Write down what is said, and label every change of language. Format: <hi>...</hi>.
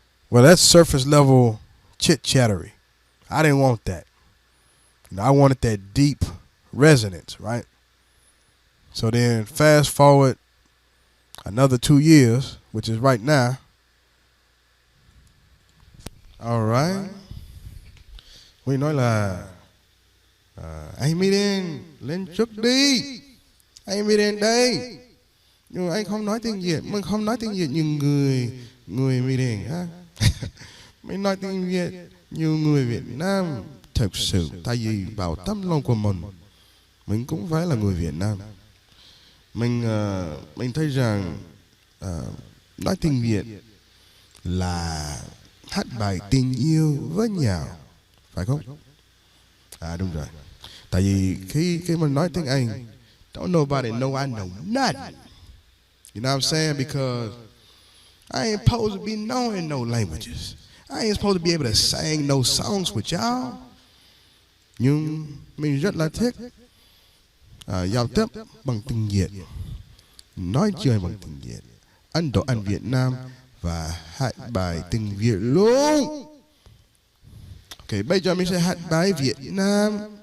<en>Well, that's surface level chit-chattery. I didn't want that. I wanted that deep resonance, right? So then fast forward another 2 years, which is right now. All right.</en> <vi>We nói là anh mới lên trước đi. Anh mới đến đây. Nhưng mà anh không nói tiếng Việt. Mình không nói tiếng Việt như người mới đến. Mình nói tiếng Việt như người Việt Nam. Thực sự, tại vì vào tấm lòng của mình cũng phải là người Việt Nam. Mình thấy rằng nói tiếng Việt là hát bài tình yêu với nhau, phải không? Đúng rồi. Tại vì khi mình nói tiếng Anh,</vi> <en>don't nobody know I know nothing. You know what I'm saying? Because I ain't supposed to be knowing no languages. I ain't supposed to be able to sing no songs with y'all.</en> <vi>Nhưng mình rất là thích giao tiếp bằng tiếng Việt, nói chuyện bằng tiếng Việt, ăn đồ ăn Việt Nam và hát bài tiếng Việt luôn. Ok, bây giờ mình sẽ hát bài Việt Nam.</vi>